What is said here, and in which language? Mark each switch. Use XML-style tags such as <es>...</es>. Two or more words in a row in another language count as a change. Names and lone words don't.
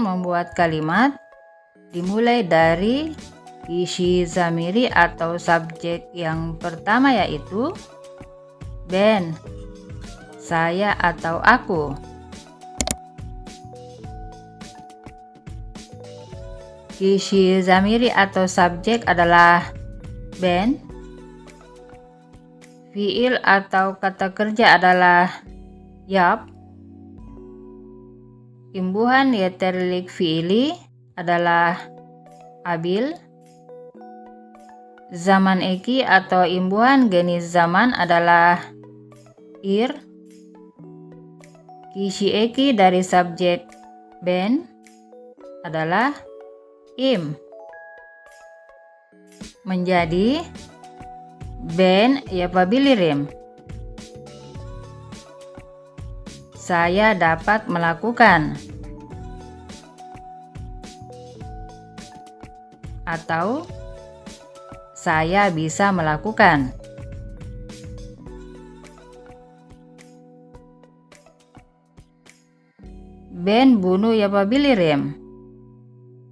<id>membuat kalimat dimulai dari</id> <tr>kisi zamiri</tr> <id>atau subjek yang pertama, yaitu ben, saya atau aku.</id> <tr>Kisi zamiri</tr> <id>atau subjek adalah ben. Fiil atau kata kerja adalah yap. Imbuhan</id> <tr>yeterlik fiili</tr> <id>adalah abil.</id> <tr>Zaman eki</tr> <id>atau imbuhan jenis zaman adalah ir.</id> <tr>Kisi eki</tr> <id>dari subjek ben adalah im.</id> <tr>Menjadi ben yapabilirim.</tr> <id>Saya dapat melakukan. Atau saya bisa melakukan.</id> <tr>Ben bunu yapabilirim.</tr>